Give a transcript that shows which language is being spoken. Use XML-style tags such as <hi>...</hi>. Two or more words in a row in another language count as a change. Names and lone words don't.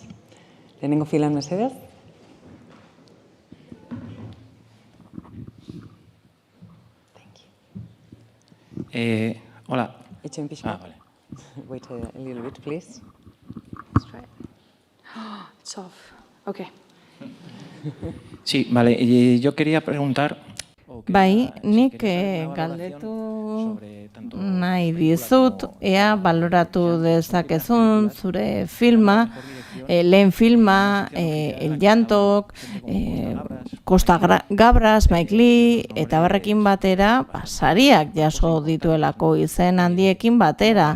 <eu>Lehenengo filan mesedez?</eu> <es>Hola.</es> <eu>Itxoin pixka.</eu> <es>Vale.</es> <en>Wait a little bit, please. Let's try it. It's off. Okay.</en> <es>Sí, vale. Yo quería preguntar...</es> <eu>Bai, nik galdetu nahi dizut, ea baloratu dezakezun zure filma, lehen filma, El Llantok, Costa Gabras, Mike Lee, eta barrekin batera, sariak jaso dituelako izen handiekin batera.</eu>